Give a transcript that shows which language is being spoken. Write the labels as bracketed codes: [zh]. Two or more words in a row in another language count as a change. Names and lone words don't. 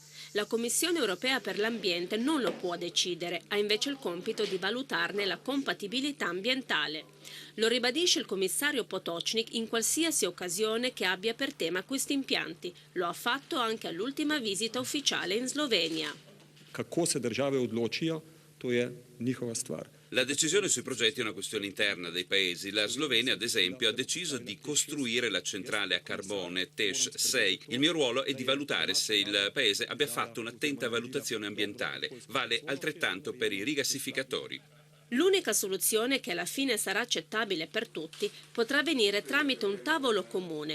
[it] La Commissione europea per l'ambiente non lo può decidere, ha invece il compito di valutarne la compatibilità ambientale. Lo ribadisce il commissario Potocnik in qualsiasi occasione che abbia per tema questi impianti. Lo ha fatto anche all'ultima visita ufficiale in Slovenia. [sl] Kako se države odločijo, to je njihova stvar. [it] La decisione sui progetti è una questione interna dei paesi. La Slovenia, ad esempio, ha deciso di costruire la centrale a carbone TES 6. Il mio ruolo è di valutare se il paese abbia fatto un'attenta valutazione ambientale. Vale altrettanto per i rigassificatori. L'unica soluzione, che alla fine sarà accettabile per tutti, potrà venire tramite un tavolo comune.